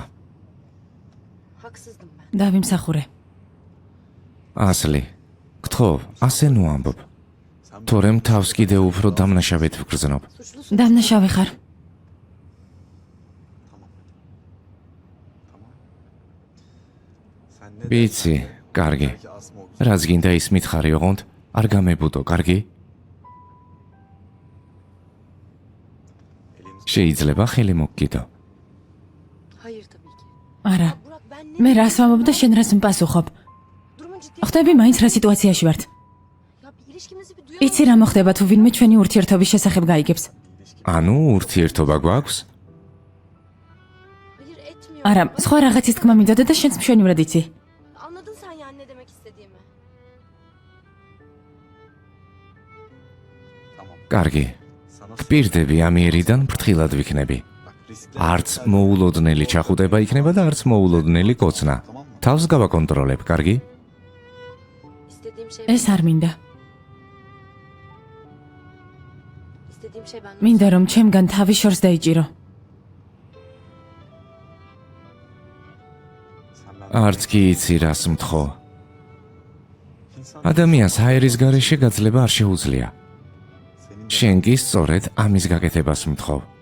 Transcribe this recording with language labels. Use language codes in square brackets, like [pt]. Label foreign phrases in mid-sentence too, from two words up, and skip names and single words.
[tr] Haksızdım ben. [ka] დავიმსახურე. ასლი, გთხოვ, ასე ნუ ამბობ. თორემ თავს კიდე უფრო დამნაშავედ ვგრძნობ. დამნაშავე ხარ. ვიცი, კარგი. რაც გინდა ის მითხარი ოღონდ, არ გამებუდო, კარგი? შეიძლება ხელი მოგკიდო. [tr] Hayır tabii ki. [ka] არა. [tr] Burak ben ne? [ka] მე რას ვამბობ და შენ რას მპასუხობ? [tr] Durumun ciddi. [ka] ხვდები მაინც რა სიტუაციაში ვართ. [tr] Ya bir ilişkimizi bir duyalım. [ka] იცი რა მოხდება თუ ვინმე ჩვენი ურთიერთობის შესახებ გაიგებს? ანუ ურთიერთობა გვაქვს? [tr] Hayır etmiyor. [ka] არა, სხვა რაღაცის თქმა მინდოდა და შენც მშვენივრად იცი. [tr] Anladın sen yani ne demek istediğimi. [ka] კარგი. გპირდები ამიერიდან ფრთხილად ვიქნები. არც მოულოდნელი ჩახუტება იქნება და არც მოულოდნელი კოცნა. თავს გავაკონტროლებ, კარგი? [tr] İstediğim şey [ka] ეს არ მინდა. [tr] istediğim şey benden. [ka] მინდა რომ ჩემგან თავი შორს დაიჭირო. არც კი იცი რას მთხოვ. ადამიანს ჰაერის გარეშე გაძლება არ შეუძლია. შენ კი სწორედ ამის გაკეთებას მთხოვ.